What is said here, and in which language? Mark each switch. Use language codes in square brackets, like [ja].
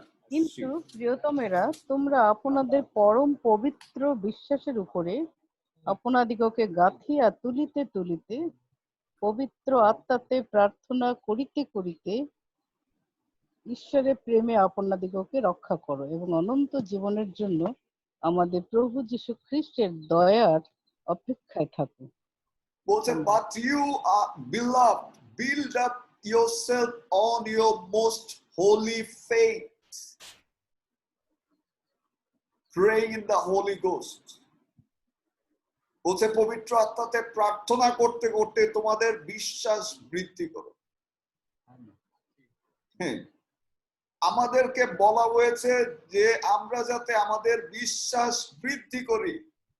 [bn] কিন্তু প্রিয়তমেরা, তোমরা আপনাদের পরম পবিত্র বিশ্বাসের উপরে আপনাদিগকে গাঁথিয়া তুলিতে তুলিতে পবিত্র আত্মাতে প্রার্থনা করিতে করিতে ঈশ্বরের প্রেমে আপনাদিগকে রক্ষা করো, এবং অনন্ত জীবনের জন্য আমাদের প্রভু যীশু খ্রিস্টের দয়ার অপেক্ষায় থাকো। বলছে, [en] but you are beloved, build up yourself on your most holy faith, praying in the Holy Ghost. [bn] বলছে, পবিত্র আত্মাতে প্রার্থনা করতে করতে তোমাদের বিশ্বাস বৃদ্ধি করো। আমাদেরকে বলা হয়েছে যে আমরা যাতে আমাদের বিশ্বাস বৃদ্ধি করি।